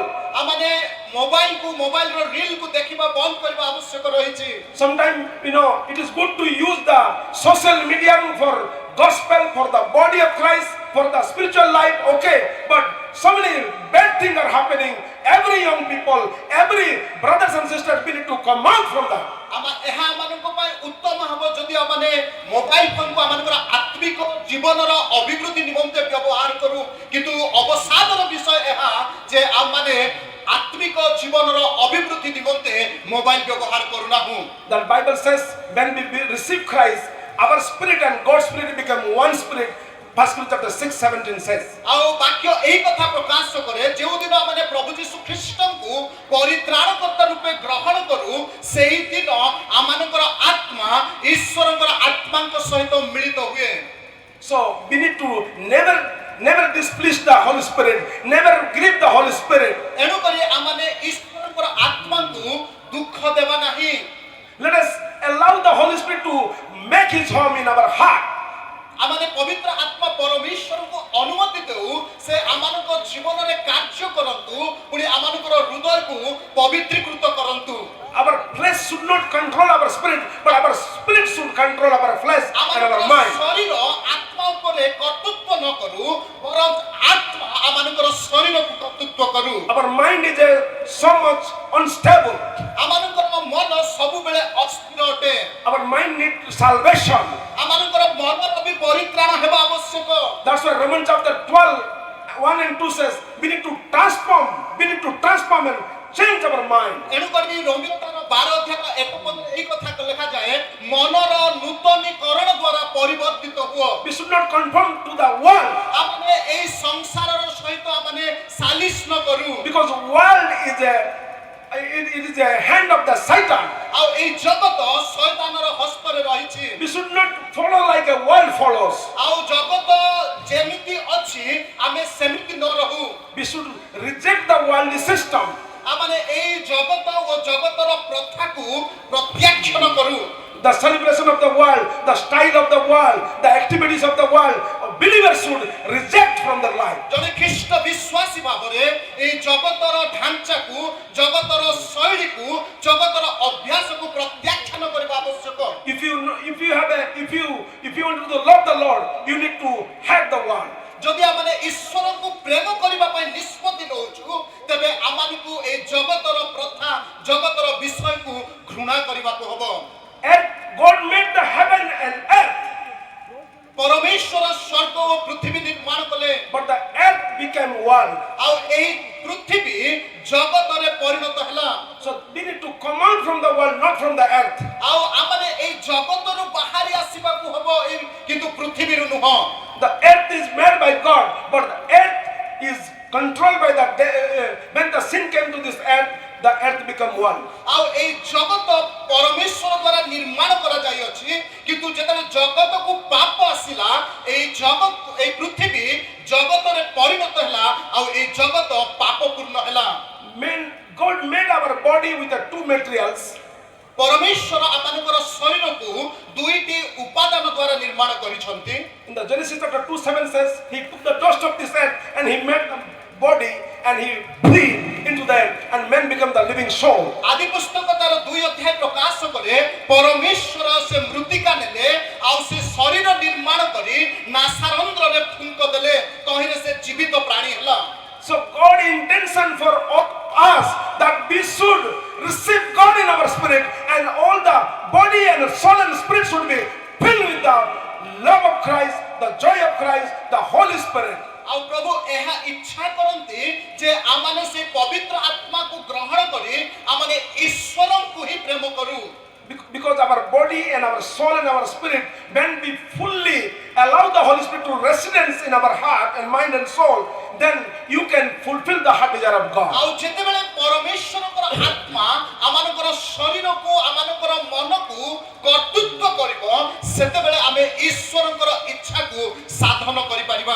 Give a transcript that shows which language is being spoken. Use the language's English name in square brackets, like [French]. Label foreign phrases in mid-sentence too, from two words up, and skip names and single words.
[Odia] ଆମେ ମୋବାଇଲର ରିଲକୁ ଦେଖିବା ବନ୍ଦ କରିବା ଆବଶ୍ୟକ ରହିଛି। [English] Sometimes, it is good to use the social media for gospel, for the body of Christ, for the spiritual life, okay. But so many bad things are happening. Every young people, every brothers and sisters, we need to come out from that. [Odia] ଏହା ଆମମାନଙ୍କ ପାଇଁ ଉତ୍ତମ ହେବ ଯଦି ଆମେ [English] mobile phone [Odia] ଆମଙ୍କର ଆତ୍ମିକ ଜୀବନର ଅଭିବୃଦ୍ଧି ନିମନ୍ତେ ବ୍ୟବହାର କରୁ, କିନ୍ତୁ ଅବସାଦର ବିଷୟ ଏହା ଯେ ଆମେ ଆତ୍ମିକ ଜୀବନର ଅଭିବୃଦ୍ଧି ନିମନ୍ତେ ମୋବାଇଲ ବ୍ୟବହାର କରୁନାହୁଁ। [English] The Bible says when we receive Christ, our spirit and God's spirit become one spirit. 1 Corinthians chapter 6:17 says. [Odia] ଆଉ ବାକ୍ୟ ଏହି କଥା ପ୍ରକାଶ କରେ, ଯେଉଁଦିନ ଆମେ ପ୍ରଭୁ ଯୀଶୁ ଖ୍ରୀଷ୍ଟଙ୍କୁ ପରିତ୍ରାଣକର୍ତ୍ତା ରୂପେ ଗ୍ରହଣ କରୁ, ସେହି ଦିନ ଆମମାନଙ୍କର ଆତ୍ମା ଈଶ୍ୱରଙ୍କର ଆତ୍ମାଙ୍କ ସହିତ ମିଳିତ ହୁଏ। [English] So we need to never displease the Holy Spirit, never grieve the Holy Spirit. [Odia] ଏଣୁକରି ଆମେ ଈଶ୍ୱରଙ୍କର ଆତ୍ମାଙ୍କୁ ଦୁଃଖ ଦେବା ନାହିଁ। [English] Let us allow the Holy Spirit to make his home in our heart. [Odia] ଆମେ ପବିତ୍ର ଆତ୍ମା ପରମେଶ୍ୱରଙ୍କୁ ଅନୁମତି ଦେଉ, ସେ ଆମମାନଙ୍କ ଜୀବନରେ କାର୍ଯ୍ୟ କରନ୍ତୁ, ପୁଣି ଆମମାନଙ୍କର ହୃଦୟକୁ ପବିତ୍ରୀକୃତ କରନ୍ତୁ। [English] Our flesh should not control our spirit, but our spirit should control our flesh and our mind. [Odia] ଶରୀର ଆତ୍ମା ଉପରେ କର୍ତ୍ତୃତ୍ୱ ନ କରୁ, ବରଂ ଆତ୍ମା ଆମମାନଙ୍କର ଶରୀରକୁ କର୍ତ୍ତୃତ୍ୱ କରୁ। [English] Our mind is so much unstable. [Odia] ଆମମାନଙ୍କର ମନ ସବୁବେଳେ ଅସ୍ଥିର ଅଟେ। [English] Our mind needs salvation. [Odia] ଆମମାନଙ୍କର ମନର ବି ପରିତ୍ରାଣ ହେବା ଆବଶ୍ୟକ। [English] That's why Romans chapter 12, 1 and 2 says, we need to transform and change our mind. [Odia] ଏଣୁକରି ରୋମିଓର 12 ଅଧ୍ୟାୟ 1 ପଦରେ ଏହି କଥା ଲେଖାଯାଏ, ମନର ନୂତନୀକରଣ ଦ୍ୱାରା ପରିବର୍ତ୍ତିତ ହୁଅ। [English] We should not conform to the world, [Odia] ଆମେ ଏହି ସଂସାରର ସହିତ ଆମେ ସାଲିସ ନ କରୁ, [English] because world is a hand of the Satan. [Odia] ଆଉ ଏହି ଜଗତ ଶୈତାନର ହସ୍ତରେ ରହିଛି। [English] We should not follow like a world follows. [Odia] ଆଉ ଜଗତ ଯେମିତି ଅଛି ଆମେ ସେମିତି ନ ରହୁ। [English] We should reject the worldly system. [Odia] ଆମେ ଏହି ଜଗତ ଓ ଜଗତର ପ୍ରଥାକୁ ପ୍ରତ୍ୟାଖ୍ୟାନ କରୁ। [English] The celebration of the world, the style of the world, the activities of the world, believers should reject from their life. [Odia] ଜଣେ ଖ୍ରୀଷ୍ଟ ବିଶ୍ୱାସୀ ଭାବରେ ଏହି ଜଗତର ଢାଞ୍ଚାକୁ, ଜଗତର ଶୈଳୀକୁ, ଜଗତର ଅଭ୍ୟାସକୁ ପ୍ରତ୍ୟାଖ୍ୟାନ କରିବା ଆବଶ୍ୟକ। [English] If you want to love the Lord, you need to hate the world. [Odia] ଯଦି ଆମେ ଈଶ୍ୱରଙ୍କୁ ପ୍ରେମ କରିବା ପାଇଁ ନିଷ୍ପତ୍ତି ନେଉଛୁ, ତେବେ ଆମମାନଙ୍କୁ ଏହି ଜଗତର ପ୍ରଥା, ଜଗତର ବିଷୟକୁ ଘୃଣା କରିବାକୁ ହେବ। [English] God made the heaven and earth, [Odia] ପରମେଶ୍ୱର ସ୍ୱର୍ଗ ଓ ପୃଥିବୀ ନିର୍ମାଣ କଲେ, [English] but the earth became one. [Odia] ଆଉ ଏହି ପୃଥିବୀ ଜଗତରେ ପରିଣତ ହେଲା। [English] So we need to come out from the world, not from the earth. [Odia] ଆଉ ଆମେ ଏହି ଜଗତରୁ ବାହାରି ଆସିବାକୁ ହେବ, କିନ୍ତୁ ପୃଥିବୀରୁ ନୁହଁ। [English] The earth is made by God, but the earth is controlled by when the sin came to this earth, the earth became one. [Odia] ଆଉ ଏହି ଜଗତ ପରମେଶ୍ୱର ଦ୍ୱାରା ନିର୍ମାଣ କରାଯାଇଅଛି, କିନ୍ତୁ ଯେତେବେଳେ ଜଗତକୁ ପାପ ଆସିଲା, ଏହି ପୃଥିବୀ ଜଗତରେ ପରିଣତ ହେଲା, ଆଉ ଏହି ଜଗତ ପାପପୂର୍ଣ୍ଣ ହେଲା। [English] God made our body with the two materials. [Odia] ପରମେଶ୍ୱର ଆମମାନଙ୍କର ଶରୀରକୁ ଦୁଇଟି ଉପାଦାନ ଦ୍ୱାରା ନିର୍ମାଣ କରିଛନ୍ତି। [English] In the Genesis chapter 2:7 says, he took the dust of this earth and he made the body and he breathed into the earth and man became the living soul. [Odia] ଆଦି ପୁସ୍ତକ ତାର 2 ଅଧ୍ୟାୟ ପ୍ରକାଶ କରେ, ପରମେଶ୍ୱର ସେ ମୃତ୍ତିକା ନେଲେ, ଆଉ ସେ ଶରୀର ନିର୍ମାଣ କରି ନାସାରନ୍ଧ୍ରରେ ଫୁଙ୍କ ଦେଲେ, ତହିଁରେ ସେ ଜୀବିତ ପ୍ରାଣୀ ହେଲା। [English] So God intention for us that we should receive God in our spirit, and all the body and soul and spirit should be filled with the love of Christ, the joy of Christ, the Holy Spirit. [Odia] ଆଉ ପ୍ରଭୁ ଏହା ଇଚ୍ଛା କରନ୍ତି ଯେ ଆମମାନେ ସେ ପବିତ୍ର ଆତ୍ମାକୁ ଗ୍ରହଣ କରି ଆମମାନେ ଈଶ୍ୱରଙ୍କୁ ହିଁ ପ୍ରେମ କରୁ। [English] Because our body and our soul and our spirit, when we fully allow the Holy Spirit to residence in our heart and mind and soul, then you can fulfill the heart desire of God. [Odia] ଆଉ ଯେତେବେଳେ ପରମେଶ୍ୱରଙ୍କର ଆତ୍ମା ଆମମାନଙ୍କର ଶରୀରକୁ ଆମମାନଙ୍କର ମନକୁ କର୍ତ୍ତୃତ୍ୱ କରିବ ସେତେବେଳେ ଆମେ ଈଶ୍ୱରଙ୍କର ଇଚ୍ଛାକୁ ସାଧନ କରିପାରିବା।